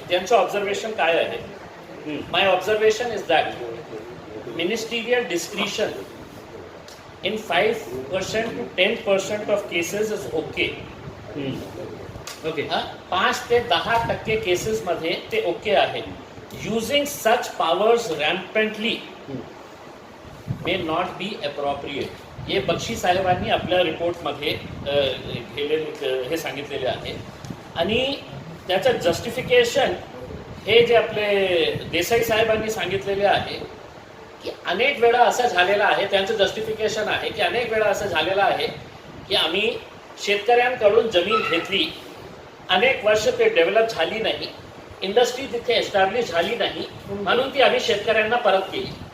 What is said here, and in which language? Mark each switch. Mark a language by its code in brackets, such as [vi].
[mr] त्यांचं ऑब्झर्वेशन काय आहे, [en] My observation is that ministerial discretion in 5% to 10% of cases is okay. Okay. [mr] 5 ते 10% cases मध्ये ते ओके आहे. [en] Using such powers rampantly may not be appropriate. [mr] हे बक्षी साहेबांनी आपल्या रिपोर्टमध्ये हे सांगितलेले आहे. आणि त्याचं जस्टिफिकेशन हे जे आपले देसाई साहेबांनी सांगितलेले आहे की अनेक वेळा असं झालेलं आहे, त्यांचं जस्टिफिकेशन आहे की अनेक वेळा असं झालेलं आहे की आम्ही शेतकऱ्यांकडून जमीन घेतली, अनेक वर्ष ते डेव्हलप झाली नाही, इंडस्ट्री तिथे एस्टॅब्लिश झाली नाही, म्हणून ती आम्ही शेतकऱ्यांना परत केली.